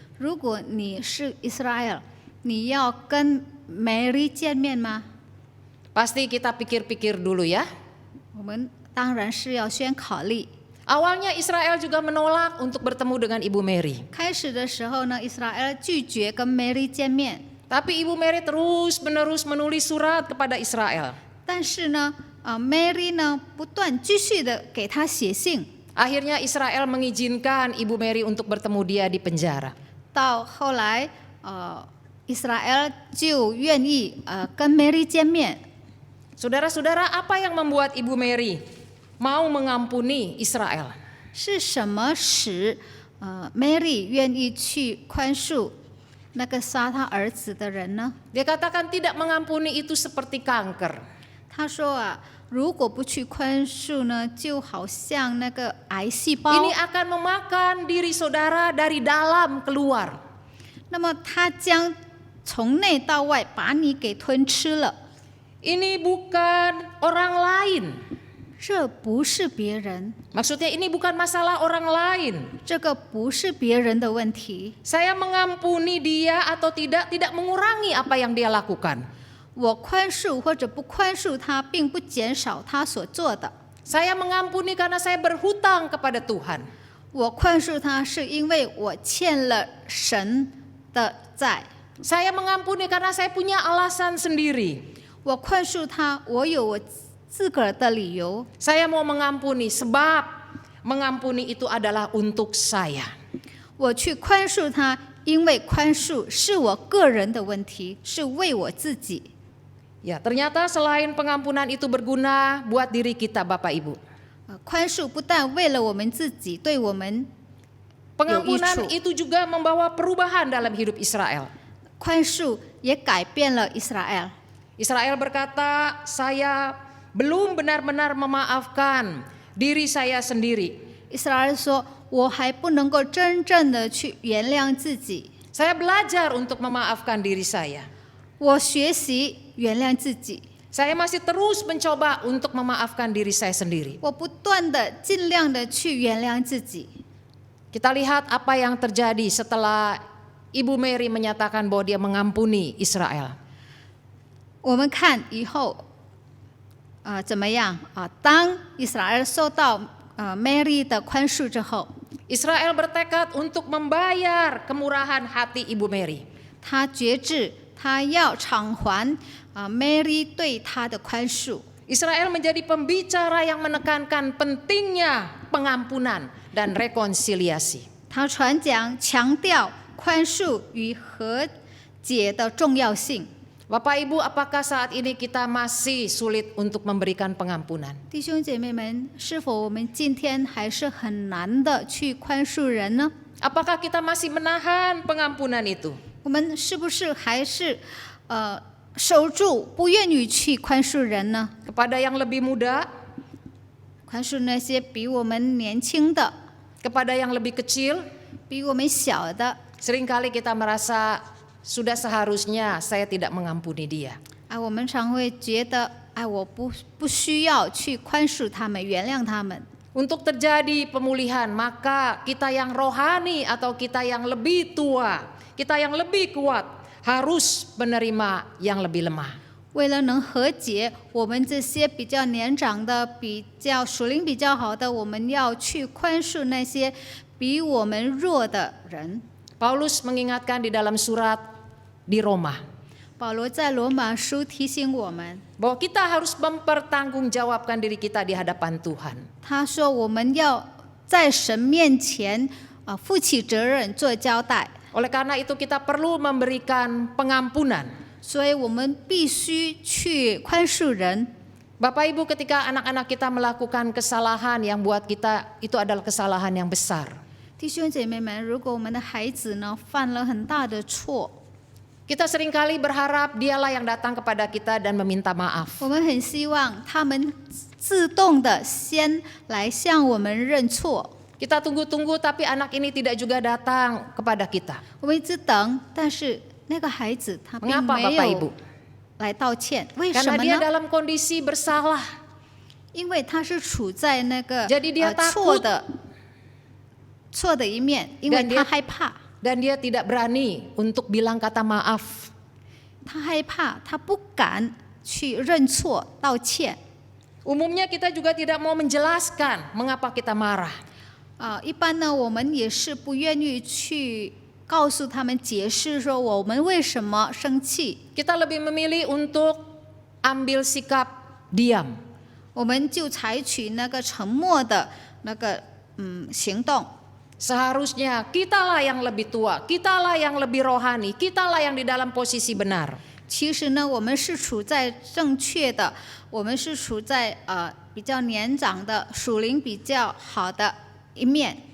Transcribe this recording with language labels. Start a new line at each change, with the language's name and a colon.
Chinese: 如果你是 Israel， 你要跟 Mary 见面吗？
Indonesian: Pasti kita pikir-pikir dulu ya.
Chinese: 我们当然是要先考虑。
Indonesian: Awalnya Israel juga menolak untuk bertemu dengan Ibu Mary.
Chinese: 开始的时候呢，Israel 拒绝跟 Mary 见面，
Indonesian: Tapi Ibu Mary terus-menerus menulis surat kepada Israel.
Chinese: 但是呢，Mary 呢不断继续的给他写信。
Indonesian: Akhirnya Israel mengizinkan Ibu Mary untuk bertemu dia di penjara.
Chinese: 到后来，Israel 就愿意跟 Mary 见面。
Indonesian: Saudara-saudara, apa yang membuat Ibu Mary mau mengampuni Israel?
Chinese: 是什么使Mary 愿意去宽恕那个杀他儿子的人呢？
Indonesian: Dia katakan tidak mengampuni itu seperti kanker.
Chinese: 他说如果不去宽恕呢，就好像那个癌细胞。
Indonesian: Ini akan memakan diri saudara dari dalam keluar.
Chinese: 那么他将从内到外把你给吞吃了。
Indonesian: Ini bukan orang lain.
Chinese: 这不是别人，
Indonesian: Maksudnya ini bukan masalah orang lain.
Chinese: 这个不是别人的问题。
Indonesian: Saya mengampuni dia atau tidak mengurangi apa yang dia lakukan.
Chinese: 我宽恕或者不宽恕他，并不减少他所做的。
Indonesian: Saya mengampuni karena saya berhutang kepada Tuhan.
Chinese: 我宽恕他是因为我欠了神的债。
Indonesian: Saya mengampuni karena saya punya alasan sendiri.
Chinese: 我宽恕他，我有我自个儿的理由。
Indonesian: Saya mau mengampuni sebab mengampuni itu adalah untuk saya.
Chinese: 我去宽恕他，因为宽恕是我个人的问题，是为我自己。
Indonesian: Ya, ternyata selain pengampunan itu berguna buat diri kita, Bapak Ibu.
Chinese: 宽恕不但为了我们自己，对我们
Indonesian: Pengampunan itu juga membawa perubahan dalam hidup Israel.
Chinese: 宽恕也改变了 Israel。
Indonesian: Israel berkata, saya belum benar-benar memaafkan diri saya sendiri.
Chinese: Israel 说：“我还不能够真正的去原谅自己，
Indonesian: Saya belajar untuk memaafkan diri saya.
Chinese: 我学习原谅自己，
Indonesian: Saya masih terus mencoba untuk memaafkan diri saya sendiri.
Chinese: 我不断的尽量的去原谅自己。”
Indonesian: Kita lihat apa yang terjadi setelah Ibu Mary menyatakan bahwa dia mengampuni Israel.
Chinese: 我们看以后怎么样当以色列受到Mary 的宽恕之后，
Indonesian: Israel bertekad untuk membayar kemurahan hati Ibu Mary.
Chinese: 他决志，他要偿还Mary 对他的宽恕。
Indonesian: Israel menjadi pembicara yang menekankan pentingnya pengampunan dan rekonsiliasi.
Chinese: 他传讲强调宽恕与和解的重要性。
Indonesian: Bapak Ibu, apakah saat ini kita masih sulit untuk memberikan pengampunan?
Chinese: 弟兄姐妹们，是否我们今天还是很难的去宽恕人呢？
Indonesian: Apakah kita masih menahan pengampunan itu?
Chinese: 我们是不是还是守住，不愿意去宽恕人呢？
Indonesian: Kepada yang lebih muda,
Chinese: 宽恕那些比我们年轻的、
Indonesian: kepada yang lebih kecil,
Chinese: 比我们小的，
Indonesian: seringkali kita merasa sudah seharusnya saya tidak mengampuni dia.
Chinese: 我们常会觉得，我不需要去宽恕他们，原谅他们。
Indonesian: Untuk terjadi pemulihan, maka kita yang rohani atau kita yang lebih tua, kita yang lebih kuat harus menerima yang lebih lemah.
Chinese: 为了能和解，我们这些比较年长的、比较属灵比较好的，我们要去宽恕那些比我们弱的人。
Indonesian: Paulus mengingatkan di dalam surat di Roma
Chinese: 保罗在罗马书提醒我们，
Indonesian: bahwa kita harus mempertanggungjawabkan diri kita di hadapan Tuhan.
Chinese: 他说我们要在神面前负起责任，做交代。
Indonesian: Oleh karena itu kita perlu memberikan pengampunan.
Chinese: 所以我们必须去宽恕人。
Indonesian: Bapak Ibu, ketika anak-anak kita melakukan kesalahan yang buat kita itu adalah kesalahan yang besar.
Chinese: 弟兄姐妹们，如果我们的孩子呢犯了很大的错，
Indonesian: Kita seringkali berharap dialah yang datang kepada kita dan meminta maaf.
Chinese: 我们很希望他们自动的先来向我们认错。
Indonesian: Kita tunggu-tunggu tapi anak ini tidak juga datang kepada kita.
Chinese: 我们一直等，但是那个孩子他并
Indonesian: Mengapa
Chinese: 没
Indonesian: Bapak
Chinese: 有
Indonesian: Ibu?
Chinese: 来道歉，为什
Indonesian: Karena
Chinese: 么
Indonesian: dia
Chinese: 呢？
Indonesian: dalam kondisi bersalah.
Chinese: 因为他是处在那个
Indonesian: Jadi dia
Chinese: 错的一面，因为
Indonesian: Dan dia-
Chinese: 他害怕，
Indonesian: Dan dia tidak berani untuk bilang kata maaf.
Chinese: 他害怕，他不敢去认错道歉。
Indonesian: Umumnya kita juga tidak mau menjelaskan mengapa kita marah.
Chinese: 一般呢，我们也是不愿意去告诉他们解释说我们为什么生气，
Indonesian: Kita lebih memilih untuk ambil sikap diam.
Chinese: 我们就采取那个沉默的那个行动。
Indonesian: Seharusnya kitalah yang lebih tua, kitalah yang lebih rohani, kitalah yang di dalam posisi benar.
Chinese: 其实呢，我们是处在正确的，我们是处在比较年长的、属灵比较好的一面。